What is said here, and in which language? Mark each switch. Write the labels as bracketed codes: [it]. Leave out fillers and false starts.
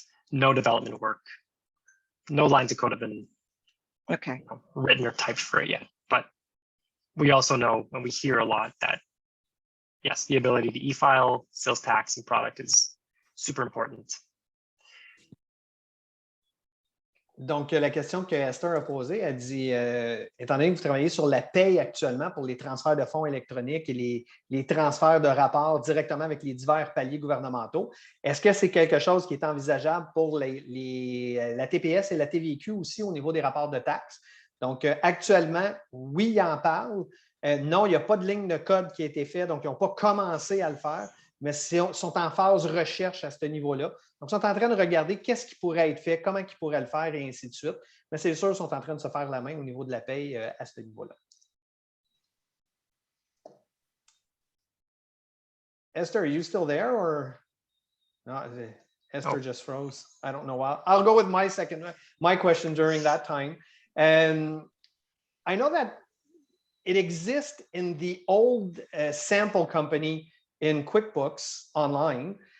[en] No development work, no lines of code have been written or typed for it yet. But we also know, and we hear a lot, that yes, the ability to e-file sales tax and product is super important. [fr] Donc, la question que Astor a posée, elle dit, étant donné que vous travaillez sur la paye actuellement pour les transferts de fonds électroniques et les transferts de rapports directement avec les divers paliers gouvernementaux, est-ce que c'est quelque chose qui est envisageable pour la TPS et la TVQ aussi au niveau des rapports de taxes? Donc, actuellement, oui, ils en parlent. Non, il n'y a pas de ligne de code qui a été faite, donc ils n'ont pas commencé à le faire, mais sont en phase recherche à ce niveau-là. Donc, ils sont en train de regarder qu'est-ce qui pourrait être fait, comment ils pourraient le faire et ainsi de suite. Mais c'est sûr, ils sont en train de se faire la main au niveau de la paye à ce niveau-là. [en] Esther, are you still there or no? Esther just froze. I don't know why. I'll go with my question during that time. And I know that it exists in the old sample company in QuickBooks online.